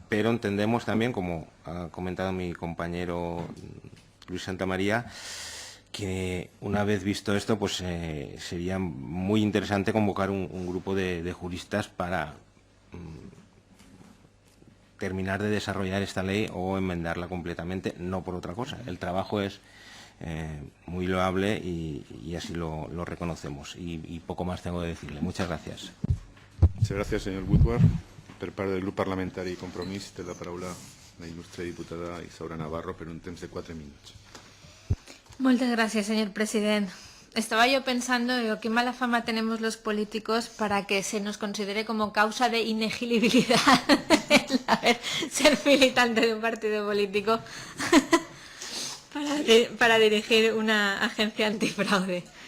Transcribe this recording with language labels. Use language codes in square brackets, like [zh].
[es] Pero entendemos también, como ha comentado mi compañero Luis Santamaría, que una vez visto esto, pues sería muy interesante convocar un grupo de juristas para terminar de desarrollar esta ley o enmendarla completamente, no por otra cosa. El trabajo es muy loable y así lo reconocemos. Y poco más tengo que decirle. Muchas gracias. Muchas gracias, señor Woodward. [ca] Per part del grup parlamentari Compromís té la paraula la il·lustre diputada Isaura Navarro per un temps de 4 minuts. [es] Muchas gracias, señor presidente. Estaba yo pensando, digo, qué mala fama tenemos los políticos para que se nos considere como causa de inelegibilidad el ser militante de un partido político para dirigir una agencia antifraude.